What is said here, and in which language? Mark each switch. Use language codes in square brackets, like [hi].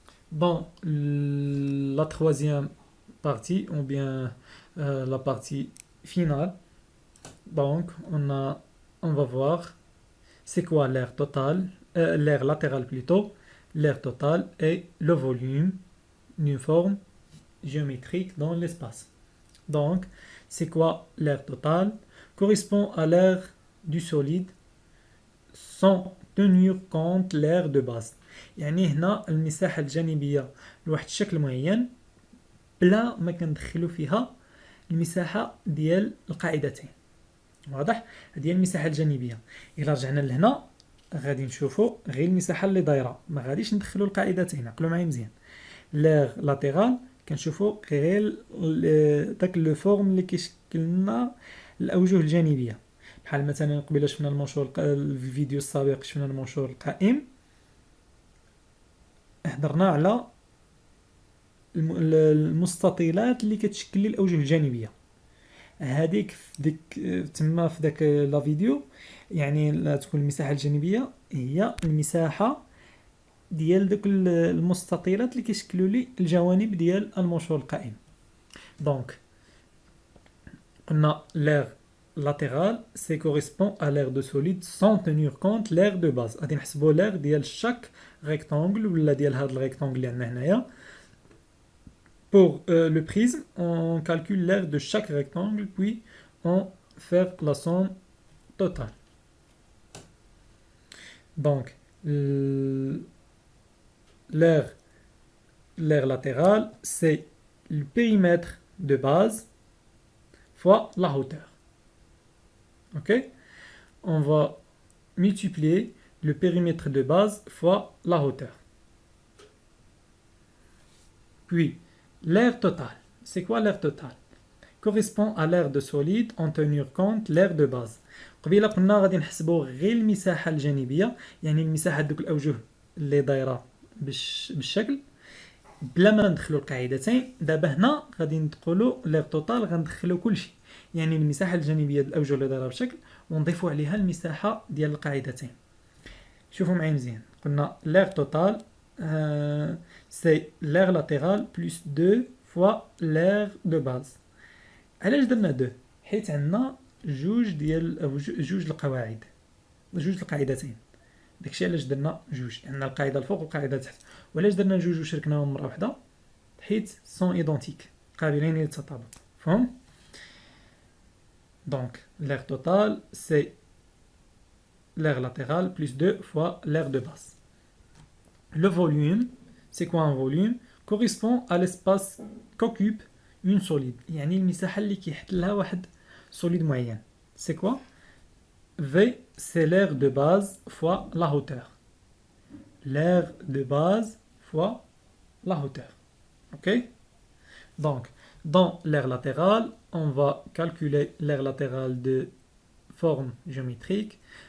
[fr] Dans la troisième partie ou bien la partie finale, donc on va voir c'est quoi l'aire total, l'aire latérale plutôt, l'aire totale et le volume d'une forme géométrique dans l'espace. Donc, c'est quoi l'aire totale? Correspond à l'aire du solide sans tenir compte l'aire de base. [ar] يعني هنا المساحة الجانبية لواحد الشكل معين بلا ما كندخلو فيها المساحة ديال القاعدتين. واضح؟ هذه هي المساحة الجانبية. إلا رجعنا لهنا غادي نشوفو غير المساحة اللي دايرة، ما غاديش ندخلو القاعدتين. عقلو معايا مزيان. لاغ لاتيرال كنشوفو غير داك لو فورم اللي كيشكل لنا الأوجه الجانبية. بحال مثلا قبيله شفنا المنشور الفيديو السابق شفنا المنشور القائم، هضرنا على المستطيلات اللي كتشكل لي الأوجه الجانبية. هذيك تما في داك لا فيديو يعني لا تكون المساحة الجانبية هي المساحة ديال دوك المستطيلات اللي كيشكلوا لي الجوانب ديال المنشور القائم. دونك قلنا [fr] l'aire latérale c'est correspond à l'aire de solide sans tenir compte l'aire de base. [ar] غادي نحسبوا l'aire ديال [fr] chaque rectangle [ar] ولا ديال هذا الريكتانجل اللي عندنا هنايا. [fr] Pour le prisme, on calcule l'aire de chaque rectangle puis on fait la somme totale. Donc l'aire latérale, c'est le périmètre de base fois la hauteur. Ok? On va multiplier le périmètre de base fois la hauteur. Puis, l'aire totale. C'est quoi l'aire totale? Correspond à l'aire de solide en tenir compte l'aire de base. [ar] قبيله قلنا غادي نحسبوا غير المساحة الجانبية، يعني المساحة دوك الأوجه اللي دايرة بالشكل بلا ما ندخلوا القاعدتين. دابا هنا غادي نقولوا لير توتال غندخلوا كلشي، يعني المساحة الجانبية ديال الأوجه اللي دايرة بالشكل ونضيفوا عليها المساحة ديال القاعدتين. شوفوا معايا مزيان. قلنا [fr] لير توتال c'est l'aire latérale plus 2 fois l'aire de base. [ar] علاش درنا 2؟ حيت عندنا جوج القواعد، جوج القاعدتين. داكشي علاش درنا جوج، عندنا القاعده الفوق والقاعده تحت. وعلاش درنا جوج وشركناهم مره واحده؟ حيت [fr] سون ايدونتيك، [ar] قابلين للتطابق. فهم؟ [fr] دونك l'aire totale c'est l'aire latérale plus 2 fois l'aire de base. Le volume, c'est quoi un volume? Correspond à l'espace qu'occupe une solide. [ar] يعني المساحة اللي كيحتلها واحد solide معين. [fr] C'est quoi? V, c'est l'aire de base fois la hauteur. L'aire de base fois la hauteur. Ok? Donc, dans l'aire latérale, on va calculer l'aire latérale de forme géométrique.